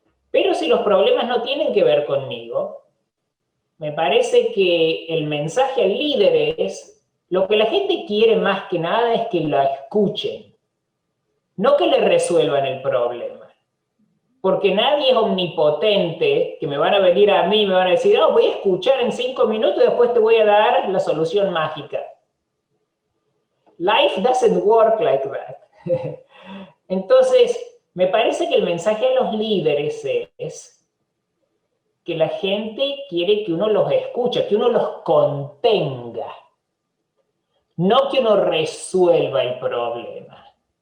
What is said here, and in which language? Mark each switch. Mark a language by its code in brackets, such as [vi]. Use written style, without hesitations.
[es] Pero si los problemas no tienen que ver conmigo, me parece que el mensaje al líder es, lo que la gente quiere más que nada es que la escuchen, no que le resuelvan el problema. Porque nadie es omnipotente, que me van a venir a mí y me van a decir, oh, voy a escuchar en 5 minutos y después te voy a dar la solución mágica. [en] Life doesn't work like that. [es] Entonces, me parece que el mensaje a los líderes es que la gente quiere que uno los escuche, que uno los contenga, no que uno resuelva el problema.